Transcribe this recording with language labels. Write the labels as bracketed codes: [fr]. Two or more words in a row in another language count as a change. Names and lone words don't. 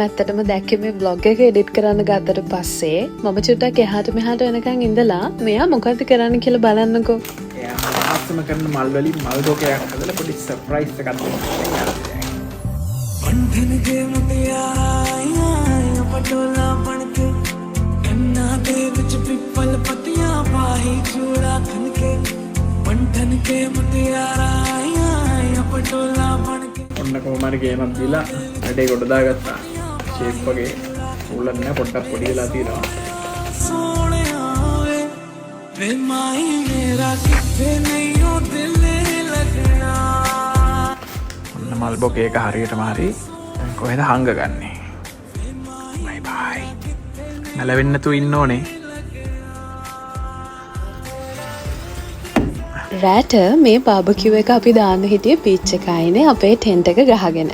[si] ඇත්තටම දැක්කේ මේ බ්ලොග් එක එඩිට් කරන්න ගත්තට පස්සේ මම චුට්ටක් එහාට මෙහාට වෙනකන් ඉඳලා මෙයා මොකද්ද කරන්න කියලා බලන්නකෝ. එයා ආස්තම කරන මල් වලින් මල් දෝකයක් හදලා පොඩි සර්ප්‍රයිස් එකක් දෙනවා. [pa] ਬੰਧਨ ਕੇ ਮੁਟਿਆਰਾ ਪਟੋਲਾ ਬਣਕੇ ਗੰਨਾ ਕੇ ਵਿਚ ਪਿੱਪਲ ਪੱਤੀਆਂ ਪਾਹੀ ਚੂੜਾ ਖਣਕੇ ਬੰਧਨ ਕੇ ਮੁਟਿਆਰਾ ਪਟੋਲਾ ਬਣਕੇ [si] ඔන්න කොහමද ගේමක් දීලා වැඩේ කොට දාගත්තා. ෂේප් වගේ උලක් නෑ පොඩ්ඩක් පොඩි වෙලා තියෙනවා. [pa] ਸੋਨਿਆ ਵੇ ਮਾਹੀ ਮੇਰਾ ਕਿੱਥੇ ਨਹੀਂ ਹੋ ਦਿਲ ਲੱਗਣਾ. [si] ඔන්න මල් බොකේ එක හරියටම හරි. දැන් කොහෙද හංගගන්නේ? බයි බයි. නැලවෙන්න තු ඉන්න ඕනේ. රෑට මේ බාබකියු එක අපි දාන්න හිටියේ බීච් එකයිනේ අපේ ටෙන්ට් එක ගහගෙන.